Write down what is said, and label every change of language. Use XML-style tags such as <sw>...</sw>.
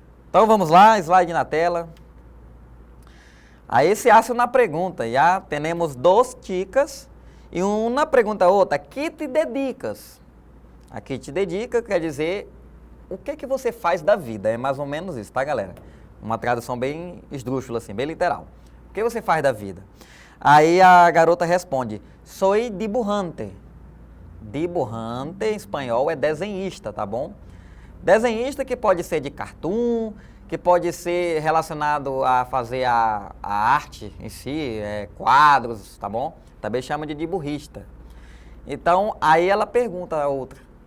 <pt>Então, vamos lá, slide na tela. Aí</pt> <es>se hace una pregunta, ya tenemos dos chicas</es> <pt>e uma pergunta a outra,</pt> <es>¿qué te dedicas?</es> <pt>Aqui te dedica quer dizer o que você faz da vida, é mais ou menos isso, tá, galera? Uma tradução bem esdrúxula, assim, bem literal. O que você faz da vida? Aí a garota responde,</pt> <es>soy dibujante.</es> <pt>Dibujante em espanhol é desenhista, tá bom? Desenhista que pode ser de cartoon, que pode ser relacionado a fazer a arte em si, quadros, tá bom? Também chama de dibuhista. Então, aí ela pergunta a outra.</pt>